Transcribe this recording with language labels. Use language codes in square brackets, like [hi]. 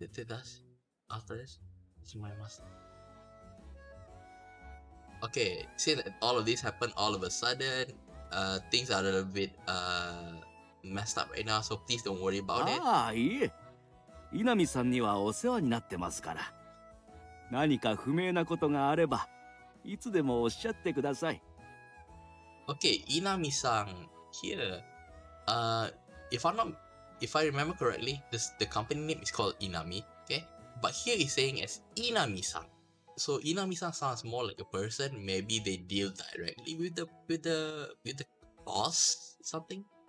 [en] After this, okay, see that all of this happened all of a sudden. Things are a little bit messed up right now, so please don't worry about it. [ja] ああ、いえ。稲見さんにはお世話になってますから。何か不明なことがあれば、いつでもおっしゃってください。 [en] Okay, Inami-san here. If I remember correctly, the company name is called Inami. Okay, but here he's saying as Inami-san. So Inami-san sounds more like a person. Maybe they deal directly with the boss, something.